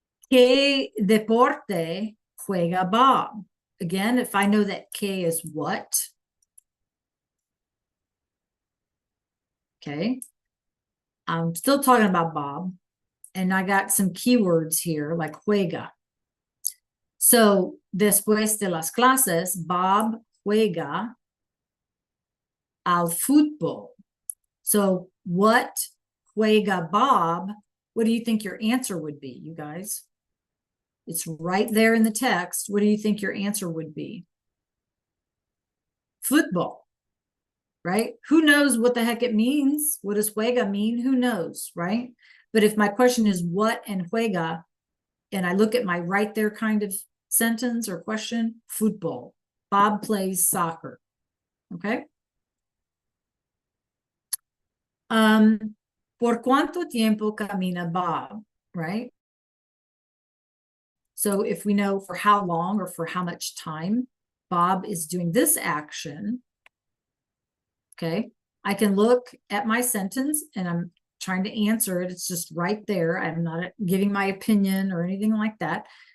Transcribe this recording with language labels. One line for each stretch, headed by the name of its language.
Spanish: ¿Qué deporte juega Bob?
English: Again, if I know that ¿qué is what. Okay. I'm still talking about Bob. And I got some keywords here like juega.
Spanish: So, después de las clases, Bob juega al fútbol.
English: So, what juega Bob? What do you think your answer would be, you guys? It's right there in the text. What do you think your answer would be? Football, right? Who knows what the heck it means? What does juega mean? Who knows, right? But if my question is what and juega, and I look at my right there kind of sentence or question, football. Bob plays soccer. Okay.
Spanish: ¿Por cuánto tiempo camina Bob?
English: Right? So if we know for how long or for how much time Bob is doing this action, okay, I can look at my sentence and I'm trying to answer it. It's just right there. I'm not giving my opinion or anything like that.